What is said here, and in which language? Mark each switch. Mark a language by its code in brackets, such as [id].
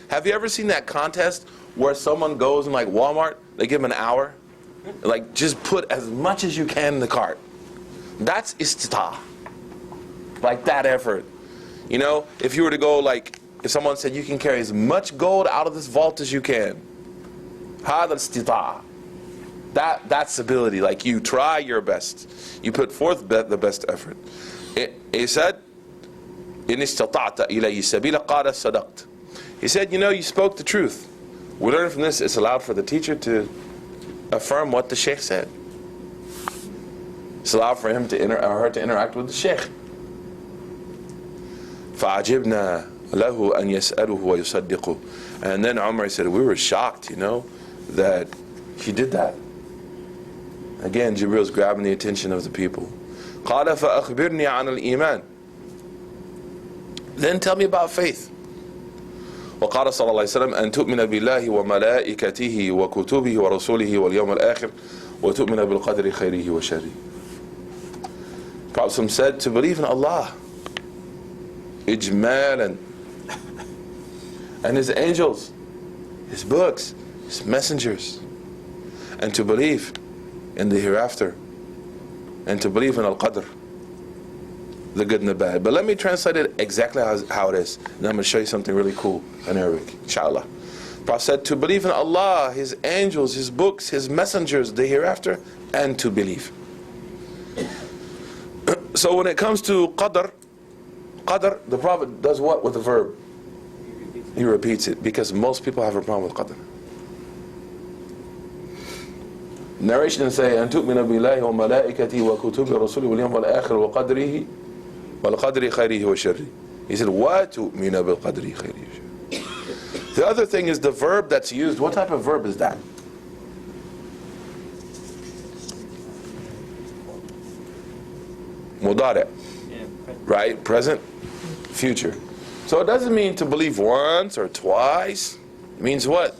[en] Have you ever seen that contest where someone goes in like Walmart, they give them an hour, like just put as much as you can in the cart? That's istita. Like that effort. If you were to go like, if someone said you can carry as much gold out of this vault as you can, [ar] hada istita. [en] That's ability. Like you try your best. You put forth the best effort. He said, [ar] إن استطعت إليه سبيلا قال صدقت. [en] He said, you spoke the truth. We learn from this, it's allowed for the teacher to affirm what the sheikh said. It's allowed for him to or her to interact with the sheikh. [ar] فعجبنا له أن يسأله ويصدقه. [en] And then Umar said, we were shocked, that he did that. Again, Jibril's grabbing the attention of the people. [ar] قال فأخبرني عن الإيمان. [en] Then tell me about faith. [ar] وقال صلى الله عليه وسلم أن تؤمن بالله وملائكته وكتبه ورسوله واليوم الآخر وتؤمن بالقدر خيره وشره. [en] Prophet said to believe in Allah إجمالا, and His angels, His books, His messengers, and to believe in the hereafter, and to believe in Al-Qadr, the good and the bad. But let me translate it exactly how it is, and I'm going to show you something really cool in Arabic, inshallah. Prophet said to believe in Allah, His angels, His books, His messengers, the hereafter, and to believe. So when it comes to Qadr, the Prophet does what with the verb? He repeats it, because most people have a problem with Qadr. Narration say, [ar] أن تؤمن بالله وملائكته وكتبه ورسوله واليوم الآخر وقدره والقدر خيره وشره. [en] He said, [ar] وتؤمن بالقدر خيره وشره. [en] The other thing is the verb that's used. What type of verb is that? Mudari', right? Present, future. So it doesn't mean to believe once or twice. It means what?